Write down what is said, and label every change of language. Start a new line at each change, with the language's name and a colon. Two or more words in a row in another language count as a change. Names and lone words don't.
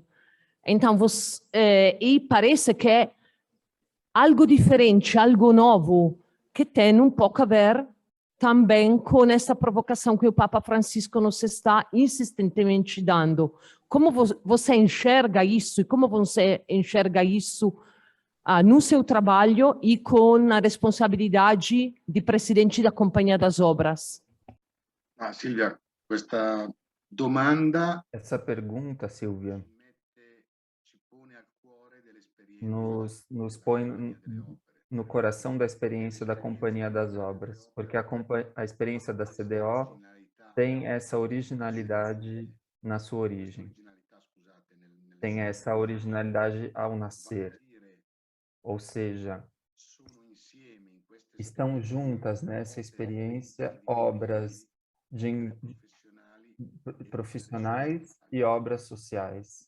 Portuguese: Então, e parece que é algo diferente, algo novo, que tem um pouco a ver também com essa provocação que o Papa Francisco nos está insistentemente dando. Como você enxerga isso e como você enxerga isso no seu trabalho e com a responsabilidade de presidente da Companhia das Obras?
Italian: Silvia, questa domanda
Portuguese: Essa pergunta, Silvia, nos põe no coração da experiência da Companhia das Obras, porque a experiência da CDO tem essa originalidade na sua origem, tem essa originalidade ao nascer, ou seja, estão juntas nessa experiência obras profissionais e obras sociais.